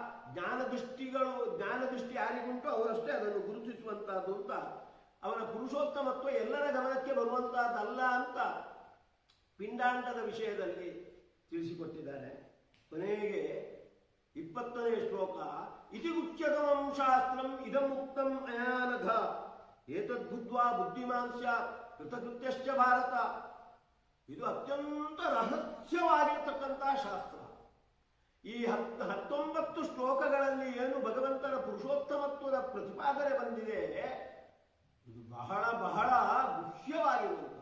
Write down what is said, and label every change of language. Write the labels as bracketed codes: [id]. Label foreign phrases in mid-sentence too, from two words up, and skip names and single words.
[kn] ಜ್ಞಾನದೃಷ್ಟಿ ಯಾರಿಗುಂಟು ಅವರಷ್ಟೇ ಅದನ್ನು ಗುರುತಿಸುವಂತಹದ್ದು ಅಂತ. ಅವನ ಪುರುಷೋತ್ತಮತ್ವ ಎಲ್ಲರ ಗಮನಕ್ಕೆ ಬರುವಂತಹದ್ದಲ್ಲ ಅಂತ ಪಿಂಡಾಂಡದ ವಿಷಯದಲ್ಲಿ ತಿಳಿಸಿಕೊಟ್ಟಿದ್ದಾರೆ. ಕೊನೆಗೆ 20ನೇ ಶ್ಲೋಕ. [sa] ಇತಿ ಉಚ್ಯತಮಂ ಶಾಸ್ತ್ರಂ ಇದಂ ಉಕ್ತಂ ಅಯಾನಘ ಏತದ್ಬುದ್ಧ್ವಾ ಬುದ್ಧಿಮಾನ್ ಸ್ಯಾತ್ ಕೃತಕೃತ್ಯಶ್ಚ ಭಾರತ. [kn] ಇದು ಅತ್ಯಂತ ರಹಸ್ಯವಾಗಿರ್ತಕ್ಕಂತಹ ಶಾಸ್ತ್ರ. ಈ 19 ಶ್ಲೋಕಗಳಲ್ಲಿ ಏನು ಭಗವಂತನ ಪುರುಷೋತ್ತಮತ್ವದ ಪ್ರತಿಪಾದನೆ ಬಂದಿದೆ, ಇದು ಬಹಳ ಬಹಳ ಗುಹ್ಯವಾಗಿರುವಂತಹ.